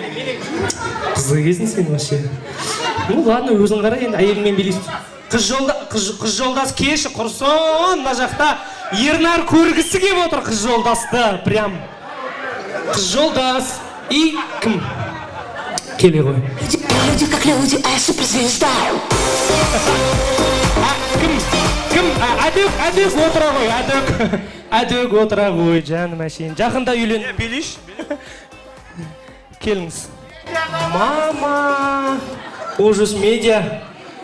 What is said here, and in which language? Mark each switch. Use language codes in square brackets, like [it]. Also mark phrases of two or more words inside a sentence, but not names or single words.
[kk] Қызды кезін сен вообще. [ru] Ну ладно, [kk] өзің қара енді әйеліңмен билейсің. Қыз жолдас кеші құрсын, мына жақта Ернар көргісі кеп отыр қыз жолдасты, прям. Қыз жолдас. И кім? Келе ғой. [ru] Люди как люди, а я суперзвезда. [kk] Кім? Әдөк отыра ғой, әдөк отыра ғой, жаным әшейін. Жақында үйлен. Билейші. Келіңіз. Мама. Ужас медиа.